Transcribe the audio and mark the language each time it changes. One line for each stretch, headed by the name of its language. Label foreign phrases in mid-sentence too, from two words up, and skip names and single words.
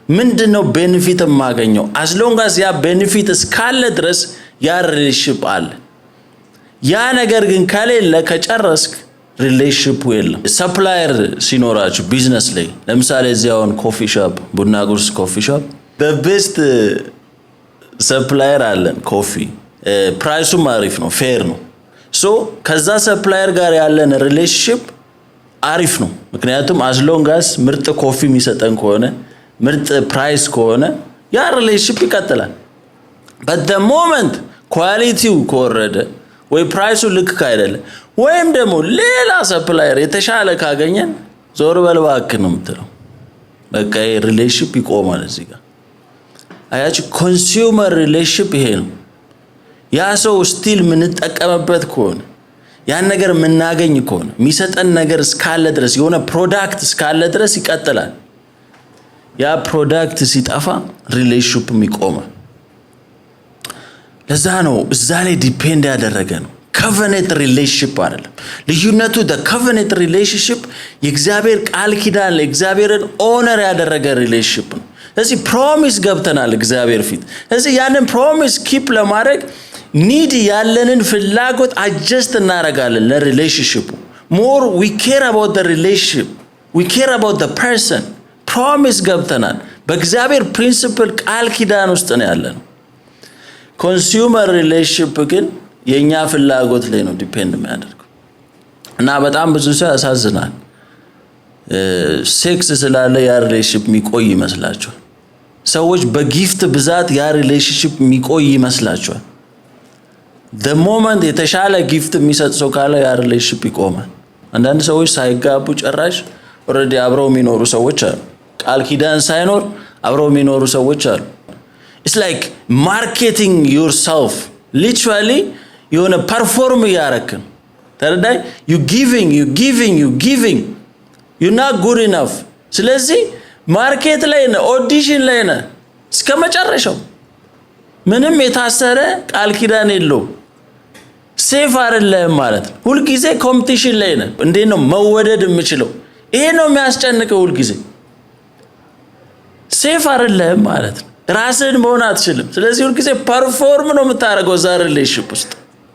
Amharic: ምንድነው ቤኔፊት የማገኘው?
English: as long as
Amharic: ያ ቤኔፊት እስካለ ድረስ ያ ሪሌሽንሺፕ አለ። ያ ነገር ግን ከሌለ ከጨረስክ ሪሌሽንሺፕ የለም። ሰፕላየር ሲኖራችሁ ቢዝነስ ላይ ለምሳሌ እዚያውን
English: coffee shop
Amharic: ቡና ቁርስ ኮፊ ሾፕ
English: the best
Amharic: ሰፕላየር አለን ኮፊ ፕራይሱም አሪፍ ነው ፌር ነው። ሶ ከዛ ሰፕላየር ጋር ያለን ሪሌሽንሺፕ አሪፍ ነው። ምክንያቱም as
English: long as
Amharic: ምርጥ ኮፊ የሚሰጠን ከሆነ ምርጥ ፕራይስ ከሆነ ያ ሪሌሽንሺፕ ይቀጥላል።
English: but the moment
Amharic: ኳሊቲው ከወረደ ወይ ፕራይሱ ልክ ካይደለ ወይም ደግሞ ሌላ ሰፕላየር የተሻለ ካገኘን ዞር በል እባክህ ነው የምትለው። በቃ ሪሌሽንሺፕ ይቆማል እዚህ ጋር። አያችሁ
English: consumer relationship
Amharic: ይሄ ነው። ያ ሰው ስቲል ምን ተጠቀመበት ከሆነ ያን ነገር ምናገኝ ከሆነ የሚሰጠን ነገር እስካለ ድረስ የሆነ ፕሮዳክት እስካለ ድረስ ይቀጥላል። ያ ፕሮዳክት ሲጠፋ ሪሌሽንሺፕ ይቆማል። ለዛ ነው እዛ ላይ ዲፔንድ ያደረገ ነው።
English: covenant relationship
Amharic: አይደለም ልዩነቱ።
English: the covenant relationship
Amharic: የእግዚአብሔር ቃል ኪዳን ለእግዚአብሔርን ኦነር ያደረገ ሪሌሽንሺፕ ነው። ስለዚህ ፕሮሚስ ገብተናል እግዚአብሔር ፊት። ስለዚህ ያንን ፕሮሚስ ኪፕ ለማድረግ ኒድ ያለንን ፍላጎት አጀስት እናደርጋለን ለሪሌሽንሺፑ።
English: more we care about the relationship, we care about the person።
Amharic: ፕሮሚስ ገብተናል በእግዚአብሔር ፕሪንሲፕል ቃል ኪዳን ውስጥ ነው ያለነው።
English: consumer relationship
Amharic: ግን የኛ ፍላጎት ላይ ነው ዲፔንድ የሚያደርገው እና በጣም ብዙ ሰው ያሳዝናል። ሴክስ ስላለ ያ ሪሌሽንሺፕ የሚቆይ ይመስላችኋል። ሰዎች በጊፍት ብዛት ያ ሪሌሽንሺፕ የሚቆይ ይመስላችኋል።
English: the moment
Amharic: የተሻለ ጊፍት የሚሰጥ ሰው ካለ ያ ሪሌሽንሺፕ ይቆማል። አንዳንድ ሰዎች ሳይጋቡ ጨራሽ ኦሬዲ አብረው የሚኖሩ ሰዎች አሉ። ቃል ኪዳን ሳይኖር አብረው የሚኖሩ ሰዎች አሉ።
English: it's like marketing yourself literally
Amharic: የሆነ ፐርፎርም ያረክን ተረዳይ
English: you giving you're not good enough።
Amharic: ስለዚህ ማርኬት ላይ ነው ኦዲሽን ላይ ነው እስከመጨረሻው ምንም የታሰረ ቃል ኪዳን የለው ሴፍ አይደለም ማለት ነው። ሁሉ ጊዜ ኮምፒቲሽን ላይ ነው። እንዴት ነው መወደድ የምችለው? ይሄ ነው የሚያስጨንቀው ሁሉ ጊዜ ሴፍ አይደለም ማለት ነው። ራስህን መሆን አትችልም። ስለዚህ ሁሉ ጊዜ ፐርፎርም ነው የምታደርገው ዛ ሪሌሽንሺፕ ውስጥ